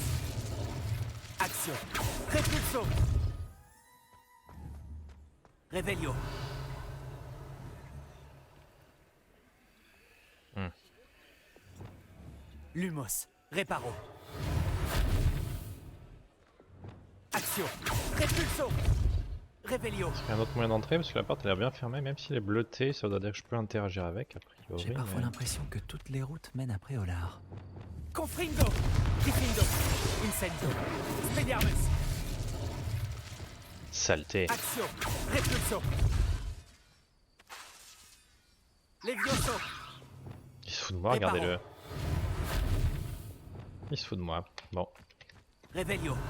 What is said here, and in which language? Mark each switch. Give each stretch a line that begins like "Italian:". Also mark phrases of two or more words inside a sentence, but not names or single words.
French: Action. Repulso. Revelio. Lumos. Reparo. Action. Repulso. Revelio. Il y a un autre moyen d'entrer parce que la porte a l'air bien fermée, même s'il est bleuté, ça veut dire que je peux interagir avec a priori. J'ai parfois l'impression que toutes les routes mènent à Préolard. Confringo. Diffindo. Incendio. Expelliarmus. Saleté. Action. Repulso. Levioso. Il se fout de moi, regardez-le. Il se fout de moi. Bon. Revelio.